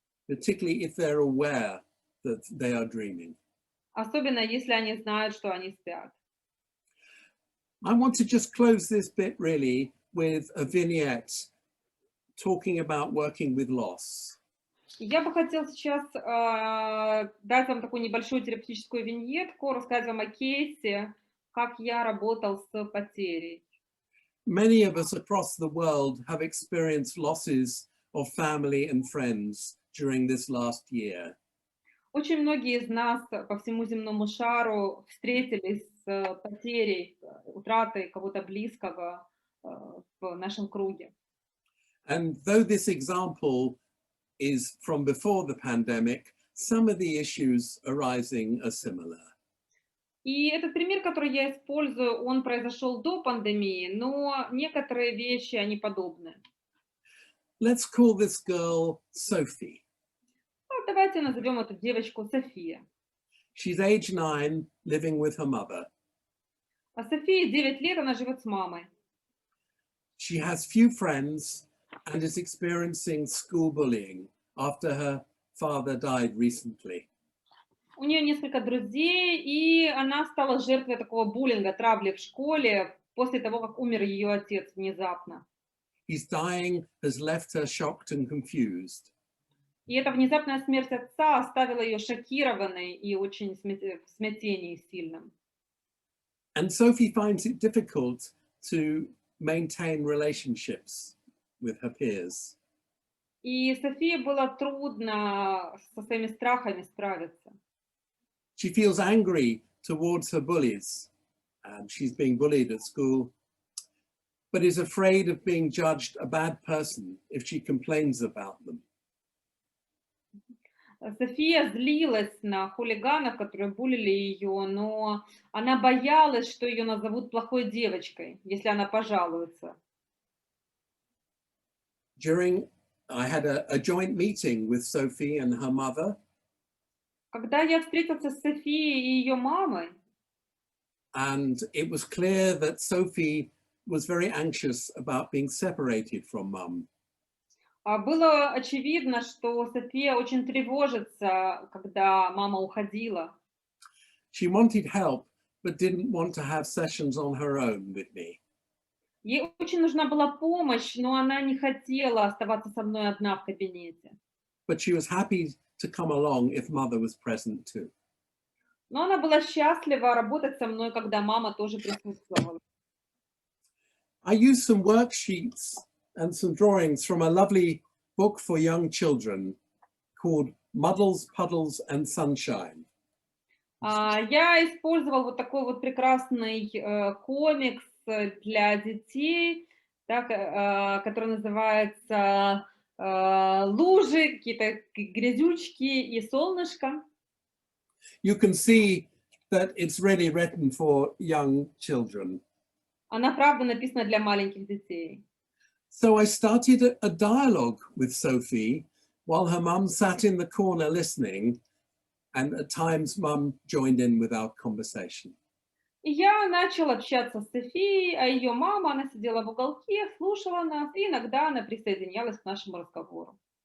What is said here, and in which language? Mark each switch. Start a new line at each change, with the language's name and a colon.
English: Particularly if they're aware that they are dreaming.
Russian: Особенно если они знают, что они спят.
English: I want to just close this bit really with a vignette talking about working with loss.
Russian: Я бы хотела сейчас дать вам такую небольшую терапевтическую виньетку, рассказать вам о кейсе, как я работал с потерей.
English: Many of us across the world have experienced losses of family and friends during this last year.
Russian: Очень многие из нас по всему земному шару встретились с потерей, утратой кого-то близкого в нашем круге.
English: And though this example is from before the pandemic, some of the issues arising are similar.
Russian: И этот пример, который я использую, он произошел до пандемии, но некоторые вещи, они подобны.
English: Let's call this girl Sophie.
Russian: Ну, давайте назовем эту девочку София.
English: She's age 9, living with her mother.
Russian: А Софии 9 лет, она живет с мамой.
English: She has few friends and is experiencing school bullying after her father died recently.
Russian: У нее несколько друзей, и она стала жертвой такого буллинга, травли в школе после того, как умер ее отец внезапно.
English: His dying has left her shocked and confused.
Russian: И эта внезапная смерть отца оставила ее шокированной и очень в смятении сильном.
English: And Sophie finds it difficult to maintain relationships with her peers.
Russian: И Софии было трудно со своими страхами справиться.
English: She feels angry towards her bullies. She's being bullied at school, but is afraid of being judged a bad person if she complains about them.
Russian: София злилась на хулиганов, которые булили ее, но она боялась, что ее назовут плохой девочкой, если она пожалуется.
English: I had a joint meeting with Sophie and her mother,
Russian: Когда я встретился с Софией и ее мамой,
English: and it was clear that Sophie was very anxious about being separated from mum.
Russian: было очевидно, что София очень тревожится, когда мама уходила.
English: She wanted help, but didn't want to have sessions on her own with me.
Russian: Ей очень нужна была помощь, но она не хотела оставаться со мной одна в кабинете.
English: But she was happy to come along if mother was present too.
Russian: Но она была счастлива работать со мной, когда мама тоже присутствовала.
English: I used some worksheets and some drawings from a lovely book for young children called Muddles, Puddles and Sunshine.
Russian: Я использовал вот такой вот прекрасный комикс для детей, так, который называется «Лужи», какие-то грязючки и солнышко.
English: You can see that it's really written for young children.
Russian: Она, правда, написана для маленьких детей.
English: So I started a dialogue with Sophie while her mum sat in the corner listening, and at times mum joined in with our conversation.
Russian: И я начал общаться с Софией, а ее мама, она сидела в уголке, слушала нас, и иногда она присоединялась к нашему разговору.